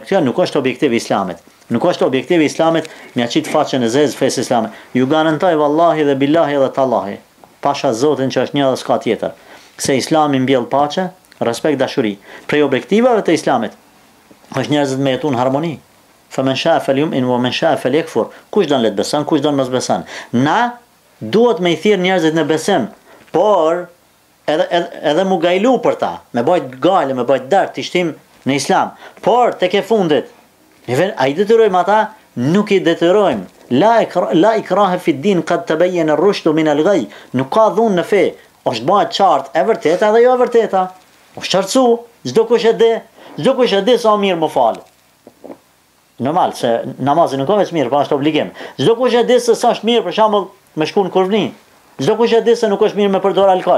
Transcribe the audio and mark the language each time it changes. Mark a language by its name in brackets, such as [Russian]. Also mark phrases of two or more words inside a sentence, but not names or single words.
[Albanian] Kjo nuk është objektivi i Islamit. Nuk është objektivi i Islamit me aqit faqen e zezë fesë Islamit. Ju garantoj vallahi dhe billahi dhe tallahi, pasha Zotin që është një dhe s'ka tjetër, se Islami mbjell paqe, respekt, dashuri. Prej objektivave të Islamit është njerëzit me jetu në harmoni. [Arabic] فمن شاء فليؤمن ومن شاء فليكفر. [Albanian] Kush don le të beson, kush don mos beson. Na duhet me i thirr njerëzit në besim, por edhe mu gajlu për ta, me bajt gale, me bajt dart, të shtim në Islam. Por tek e fundit, a i detyrojmë ata? Nuk i detyrojmë. [Arabic] لا إكراه في الدين قد تبين الرشد من الغي. [Albanian] Nuk ka dhunë në fe. Është bëhet qartë e vërteta dhe jo e vërteta. Është qartësu, çdo kush e di sa mirë më fal. Normal se namazi nuk ka veç mirë, po është obligim. Çdo kush e di se sa është mirë për shembull me shku në kurvni. Çdo kush e di se nuk është mirë me përdor alkool.